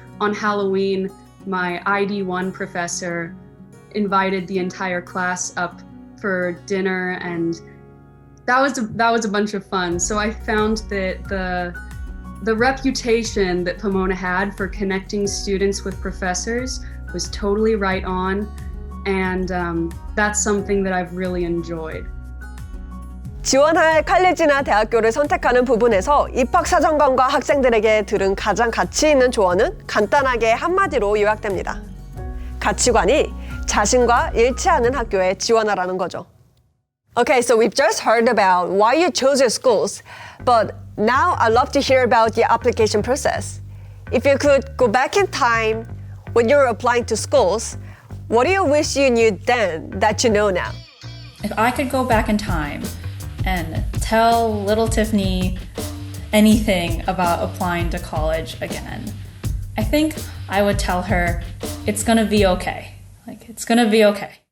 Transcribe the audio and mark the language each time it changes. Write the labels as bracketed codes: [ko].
[en] On Halloween, my ID1 professor invited the entire class up for dinner, and that was a bunch of fun. So I found that the reputation that Pomona had for connecting students with professors was totally right on, and that's something that I've really enjoyed. [ko] 지원할 칼리지나 대학교를 선택하는 부분에서 입학사정관과 학생들에게 들은 가장 가치 있는 조언은 간단하게 한마디로 요약됩니다. 가치관이 자신과 일치하는 학교에 지원하라는 거죠. [en] Okay, so we've just heard about why you chose your schools, but now I'd love to hear about the application process. If you could go back in time when you were applying to schools, what do you wish you knew then that you know now? If I could go back in time and tell little Tiffany anything about applying to college again, I think I would tell her it's gonna be okay. It's gonna be okay.